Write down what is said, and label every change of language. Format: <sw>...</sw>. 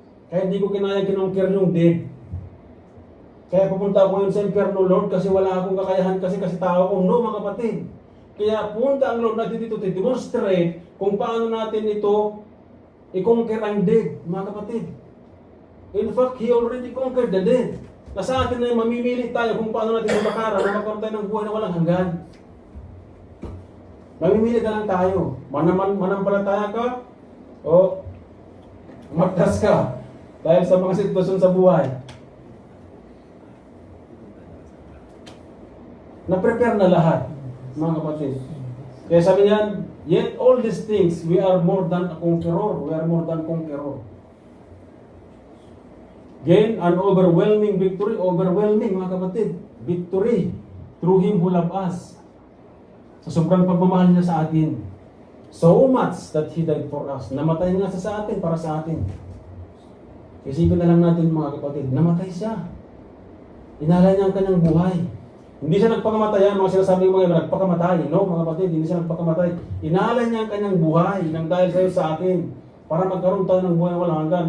<tl>Kaya hindi ko kinaya kinongker yung dead. Kaya pupunta ako yun sa impyerno, Lord, kasi wala akong kakayahan kasi tao ako. No, mga kapatid. Kaya punta ang Lord natin dito to demonstrate kung paano natin ito i-conquer ang dead, mga kapatid.</tl> <en>In fact, He already conquered the dead.</en> <tl>Nasa atin na mamimili tayo kung paano natin mabakara na magkaroon tayo ng buhay na walang hanggan. Mamimili na lang tayo. Manampalataya ka o magtas ka dahil sa mga sitwasyon sa buhay. Na-prepare na lahat, mga kapatid. Kaya sabi niyan,</tl> <en>yet all these things, we are more than a conqueror. We are more than conqueror. Gain an overwhelming victory. Overwhelming, mga kapatid. Victory through Him who loved us.</en> <tl>Sa sobrang pagmamahal niya sa atin.</tl> <en>So much that He died for us.</en> <tl>Namatay nga sa atin, para sa atin. Isipin na lang natin, mga kapatid, namatay siya. Inalay niya ang kanyang buhay. Hindi siya nagpakamatay, mga sinasabi ng mga nagpakamatay. No, mga kapatid, hindi siya nagpakamatay. Inalay niya ang kanyang buhay nang dahil sa'yo sa atin. Para magkaroon tayo ng buhay na walang hanggan.</tl>